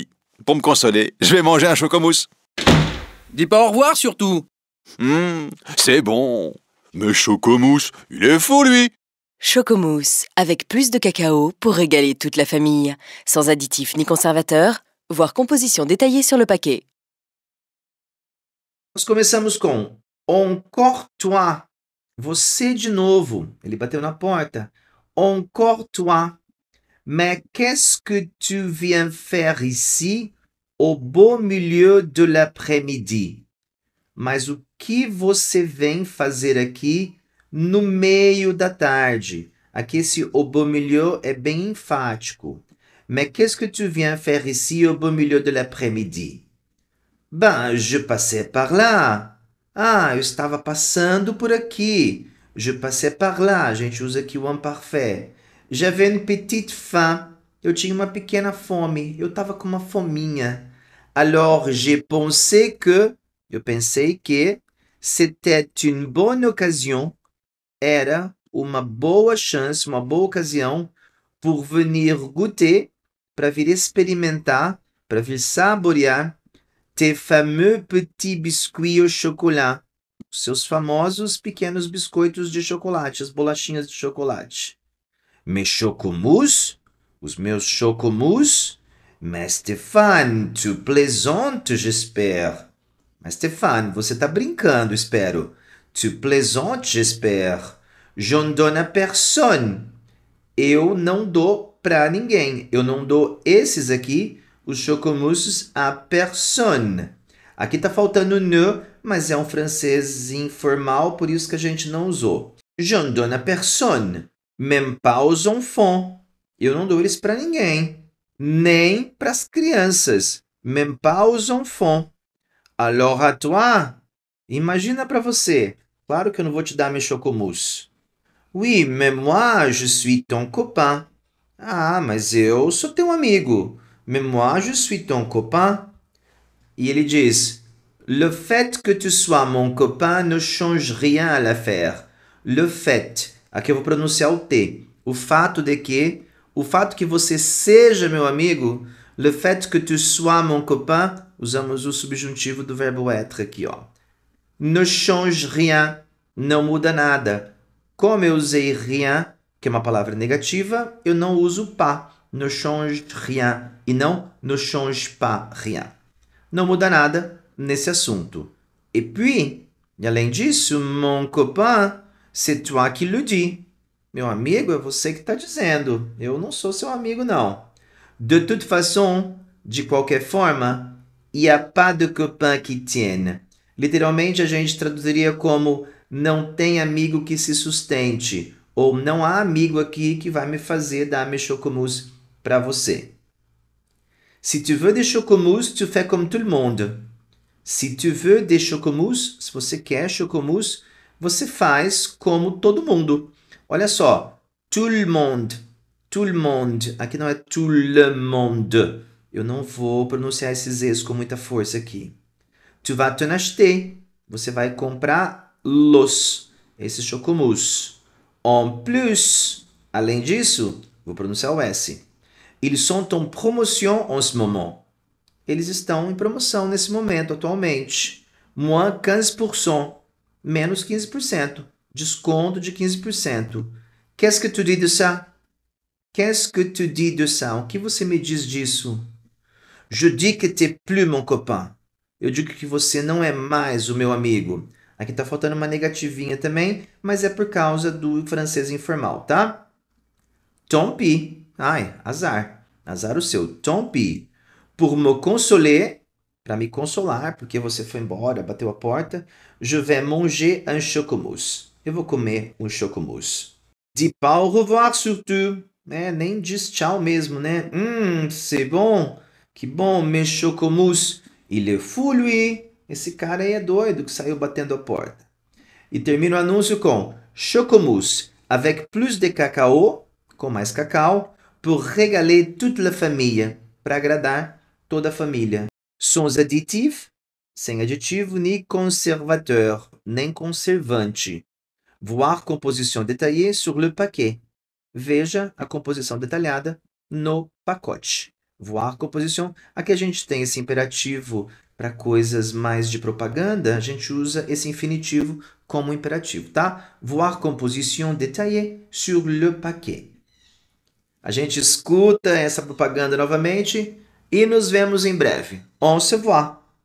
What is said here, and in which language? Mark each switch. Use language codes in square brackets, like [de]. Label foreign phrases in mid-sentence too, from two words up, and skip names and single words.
[fr] Pour me consoler, je vais manger un chocomousse. Dis pas au revoir surtout. C'est bon. Mais chocomousse, il est fou lui. Chocomousse, avec plus de cacao pour régaler toute la famille. Sans additifs ni conservateurs, voir composition détaillée sur le paquet. [pt] Nós começamos com [fr] encore toi. [pt] Você de novo. Ele bateu na porta. [fr] Encore toi. Mais qu'est-ce que tu viens faire ici au beau milieu de l'après-midi? [pt] Mas o que você vem fazer aqui no meio da tarde? Aqui esse [fr] au beau milieu [pt] é bem enfático. [fr] Mais qu'est-ce que tu viens faire ici au beau milieu de l'après-midi? Ben, je passais par là. [pt] Ah, eu estava passando por aqui. [fr] Je passais par là. [pt] A gente usa aqui o imparfait. [fr] J'avais une petite faim. [pt] Eu tinha uma pequena fome. Eu estava com uma fominha. [fr] Alors, j'ai pensé que... [pt] Eu pensei que [fr] c'était une bonne occasion. [pt] Era uma boa chance, uma boa ocasião [fr] pour venir goûter, [pt] para vir experimentar, para vir saborear [fr] tes fameux petits biscuits au chocolat. [pt] Seus famosos pequenos biscoitos de chocolate, as bolachinhas de chocolate. [fr] Mes chocomousse, [pt] os meus chocomousse. [fr] Mais Stéphane, tu plaisantes, j'espère. [pt] Mas Stéphane, você tá brincando, espero. [fr] Tu plaisantes, j'espère. Je ne donne à personne. [pt] Eu não dou pra ninguém. Eu não dou esses aqui, os chocomousses, [fr] à personne. [pt] Aqui tá faltando ne, mas é um francês informal, por isso que a gente não usou. [fr] Je ne donne à personne. Même pas aux enfants. [pt] Eu não dou eles pra ninguém. Nem pras crianças. [fr] Même pas aux enfants. Alors à toi. [pt] Imagina pra você. Claro que eu não vou te dar [fr] mes chocomousse. Oui, mais moi, je suis ton copain. [pt] Ah, mas eu sou teu amigo. [fr] Mais moi, je suis ton copain. [pt] E ele diz, [fr] le fait que tu sois mon copain ne change rien à l'affaire. Le fait, [pt] aqui eu vou pronunciar o T. O fato que você seja meu amigo, [fr] le fait que tu sois mon copain, [pt] usamos o subjuntivo do verbo être aqui, ó. [fr] Ne change rien, [pt] não muda nada. Como eu usei rien, que é uma palavra negativa, eu não uso pas. [fr] Ne change rien [pt] e não [fr] ne change pas rien. [pt] Não muda nada nesse assunto. [fr] Et puis, [pt] e além disso, [fr] mon copain, c'est toi qui le dis. [pt] Meu amigo, é você que está dizendo. Eu não sou seu amigo, não. [fr] De toute façon, [pt] de qualquer forma, [fr] il n'y a pas de copain qui tienne. [pt] Literalmente, a gente traduziria como não tem amigo que se sustente, ou não há amigo aqui que vai me fazer dar [fr] mes chocomousse [pt] para você. [fr] Si tu veux des chocomousse, tu fais comme tout le monde. Si tu veux des chocomousse, [pt] se você quer chocomousse, você faz como todo mundo. Olha só, [fr] tout le monde. [pt] Aqui não é [fr] tout le monde. [pt] Eu não vou pronunciar esses Z's com muita força aqui. [fr] Tu vas t'en acheter. [pt] Você vai comprar esses chocomousse. [fr] En plus, [pt] além disso, vou pronunciar o S. [fr] Ils sont en promotion en ce moment. [pt] Eles estão em promoção nesse momento, atualmente. [fr] Moins 15%. Menos 15%. [pt] Desconto de 15%. [fr] Qu'est-ce que tu dis de ça? Qu'est-ce que tu dis de ça? [pt] O que você me diz disso? [fr] Je dis que t'es plus mon copain. [pt] Eu digo que você não é mais o meu amigo. Aqui tá faltando uma negativinha também, mas é por causa do francês informal, tá? [fr] Tant pis. [pt] Ai, azar. Azar o seu. [fr] Tant pis. Pour me consoler, [pt] para me consolar, porque você foi embora, bateu a porta, [fr] je vais manger un chocomousse. [pt] Eu vou comer um chocomousse. [fr] Dis pas au revoir surtout. [pt] Nem diz tchau mesmo, né? [fr] C'est bon. [pt] Que bom, [fr] mes chocomousse. Il est fou, lui. [pt] Esse cara aí é doido que saiu batendo a porta. E termina o anúncio com chocomousse [fr] avec plus de cacao, [pt] com mais cacau, [fr] pour régaler toute la famille, [pt] para agradar toda a família. [fr] Sans additif, [pt] sem aditivo, [fr] ni conservateur, [pt] nem conservante. [fr] Voir composition détaillée sur le paquet. [pt] Veja a composição detalhada no pacote. [fr] Voir composition. [pt] Aqui a gente tem esse imperativo para coisas mais de propaganda, a gente usa esse infinitivo como imperativo, tá? [fr] Voir composition détaillée sur le paquet. [pt] A gente escuta essa propaganda novamente e nos vemos em breve. [fr] Au revoir.